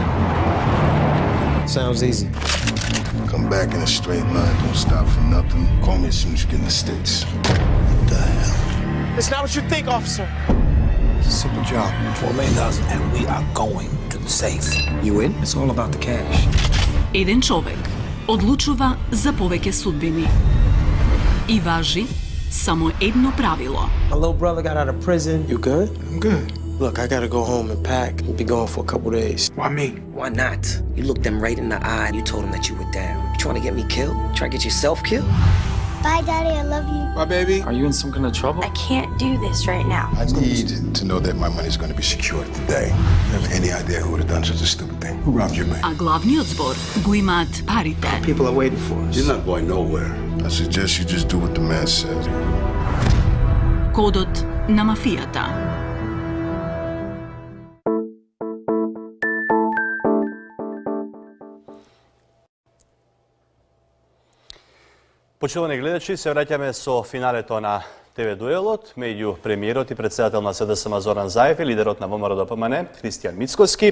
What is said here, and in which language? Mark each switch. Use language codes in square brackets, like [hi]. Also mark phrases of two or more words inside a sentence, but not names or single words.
[en] Sounds easy. Come back in a straight line. Don't stop for nothing. Call me as soon as you get in the States. What the hell? It's not what you think, officer. So simple job. $4 million, and we are going to the safe. You in? It's all about the cash. [mk] Еден човек одлучува за повеќе судбини. И важи само едно правило. [en] My little brother got out of prison. You good? I'm good. Look, I gotta go home and pack. We'll be gone for a couple days. Why me? Why not? You looked them right in the eye and you told them that you were down. You trying to get me killed? Trying to get yourself killed? Bye, Daddy. I love you. Bye, baby. Are you in some kind of trouble? I can't do this right now. I need to know that my money's going to be secured today. You have any idea who would have done such a stupid thing? Who robbed your bank? [mk] А главниот збор го имаат парите. [en] People are waiting for us. You're not going nowhere. I suggest you just do what the man says. [mk] Кодот на мафијата. Почитувани гледачи, се враќаме со финалето на ТВ дуелот меѓу премиерот и председател на СДСМ Зоран Заев и лидерот на ВМРО ДПМН Христијан Мицкоски.